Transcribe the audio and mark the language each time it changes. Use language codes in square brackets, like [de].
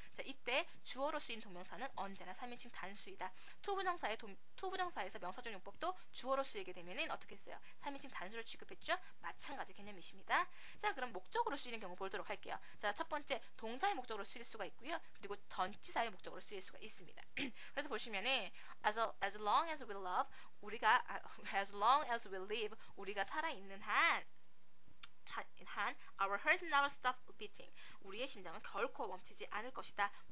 [ko] 자, 이때 주어로 쓰인 동명사는 언제나 3인칭 단수이다. to 부정사에서 명사적 용법도 주어로 쓰이게 되면은 어떻게 했어요? 3인칭 단수를 취급했죠? 마찬가지 개념이십니다. 자, 그럼 목적으로 쓰이는 경우 보도록 할게요. 자, 첫 번째 동사의 목적으로 쓰일 수가 있고요. 그리고 전치사의 목적으로 쓰일 수가 있습니다. 그래서 보시면은 [en] as long as we love as long as we live [ko] 우리가 살아있는 한 [en] our heart never stop beating. [ko] 우리의 심장은 결코 멈추지 않을 것이다.